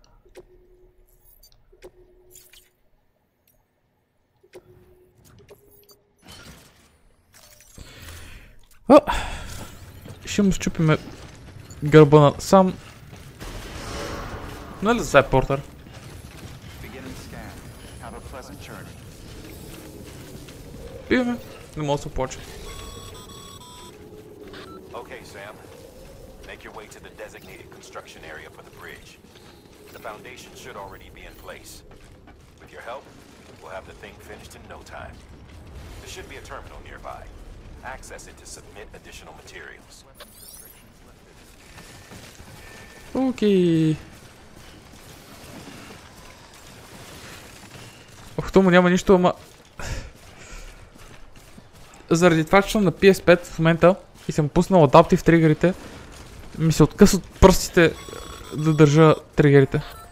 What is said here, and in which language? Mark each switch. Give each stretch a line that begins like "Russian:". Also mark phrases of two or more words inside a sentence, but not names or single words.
Bulgarian: Ще му счупиме гърба на сам. Нали за това е портър? Пиваме. Не мога да се оплача.
English: Okay, Sam. Make your way to the designated construction area for the bridge. The foundation should already be in place. With your help, we'll have the thing finished in no time. There should be a terminal nearby. Access it to submit additional materials.
Bulgarian: Окей. Ох, тому няма нищо, ама... Заради това, че съм на PS5 в момента и съм пуснал адаптив тригерите, ми се откъсват пръстите да държа тригерите.